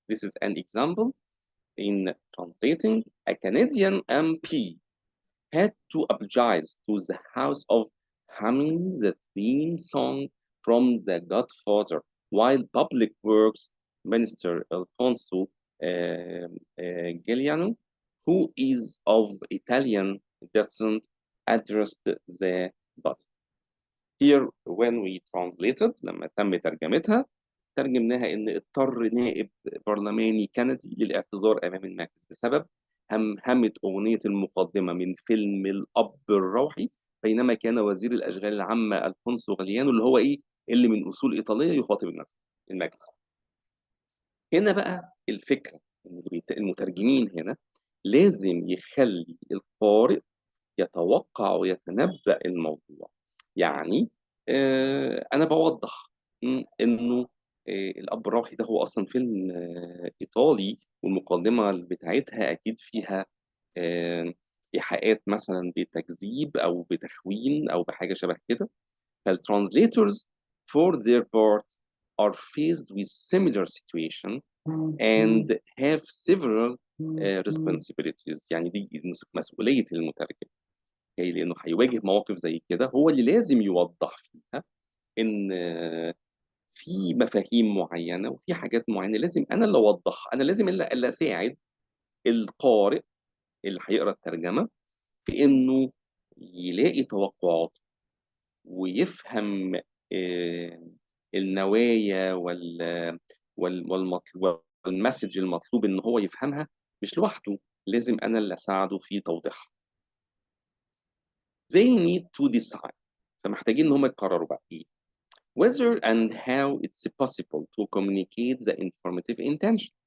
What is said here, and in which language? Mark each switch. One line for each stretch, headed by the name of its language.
English: This is an example in translating. A Canadian MP had to apologize to the House of humming the theme song from The Godfather, while Public Works Minister Alfonso Giuliano, who is of Italian descent, addressed the body. Here, when we translated,
Arabic: لما تم ترجمتها، ترجمناها إن اضطر نائب برلماني كندي للاعتذار أمام المجلس بسبب همهمة أغنية المقدمة من فيلم الأب الروحي، بينما كان وزير الأشغال العامة ألفونسو غاليانو اللي هو اللي من أصول إيطالية يخاطب المجلس. هنا بقى الفكرة إن المترجمين هنا لازم يخلي القارئ يتوقع ويتنبأ الموضوع. يعني أنا بوضح إنه الأب الروحي ده هو أصلا فيلم إيطالي، والمقدمة بتاعتها أكيد فيها إيحاءات مثلا بتكذيب أو بتخوين أو بحاجة شبه كده.
English: فالترانسليتورز for their part are faced with similar situation and have several responsibilities.
Arabic: يعني دي مسؤولية المترجم، لأنه هيواجه مواقف زي كده هو اللي لازم يوضح فيها إن في مفاهيم معينة وفي حاجات معينة لازم أنا اللي أوضحها، أنا لازم اللي أساعد القارئ اللي هيقرأ الترجمة في إنه يلاقي توقعات ويفهم النوايا والمسج المطلوب إن هو يفهمها مش لوحده، لازم أنا اللي أساعده في توضيحها.
English: They need to decide.
Arabic: فمحتاجين إن هم يقرروا بقى
English: whether and how it's possible to communicate the informative intention.